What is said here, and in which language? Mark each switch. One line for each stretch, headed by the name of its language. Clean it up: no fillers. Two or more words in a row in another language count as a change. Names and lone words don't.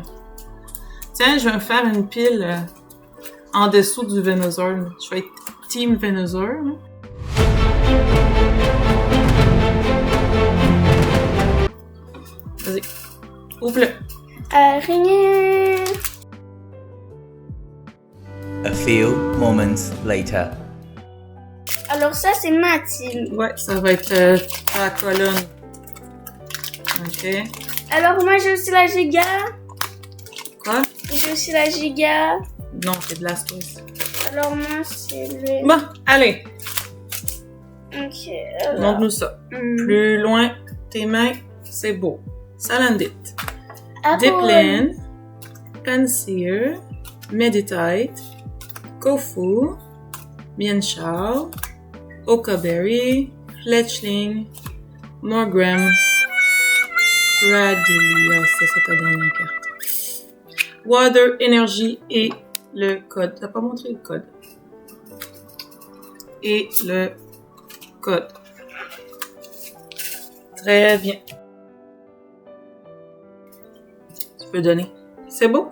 French: Tiens, je vais me faire une pile en dessous du Venusaur. Je vais être Team Venusaur. Vas-y. Ouvre-le. Araignée.
English: A few moments later.
French: Alors ça, c'est Mathilde. Ouais, ça va être ta colonne. Ok. Alors moi, j'ai aussi la giga. Quoi? J'ai aussi la giga. Non, c'est Blastoise. Alors moi, c'est le... Bon, allez. Ok. Alors... Montre-nous ça. Plus loin, tes mains, c'est beau. Salandit. Dipplin. Pansear. Meditite. Kofu. Mienshao. Okaberry. Fletchling. Morgrem. Radilia, c'est ça ta dernière carte.
English: Water, Energy
French: et le code. T'as pas montré le code. Et le code. Très bien. Tu peux donner. C'est beau?